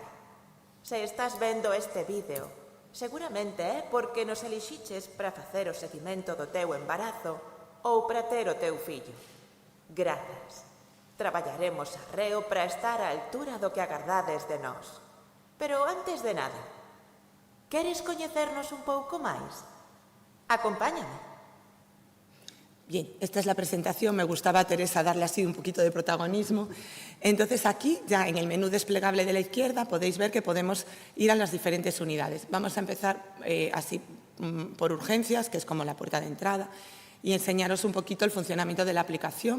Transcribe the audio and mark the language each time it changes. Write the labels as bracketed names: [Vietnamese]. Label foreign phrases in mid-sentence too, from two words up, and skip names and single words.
[Galician] Se estás vendo este vídeo, seguramente é porque nos elixiches para facer o seguimento do teu embarazo ou para ter o teu fillo. Grazas. Traballaremos arreo para estar á altura do que agardades de nós. Pero antes de nada, queres coñecernos un pouco máis? Acompáñame. [Spanish] Bien, esta es la presentación. Me gustaba, Teresa, darle así un poquito de protagonismo. Entonces, aquí, ya en el menú desplegable de la izquierda, podéis ver que podemos ir a las diferentes unidades. Vamos a empezar así por urgencias, que es como la puerta de entrada, y enseñaros un poquito el funcionamiento de la aplicación.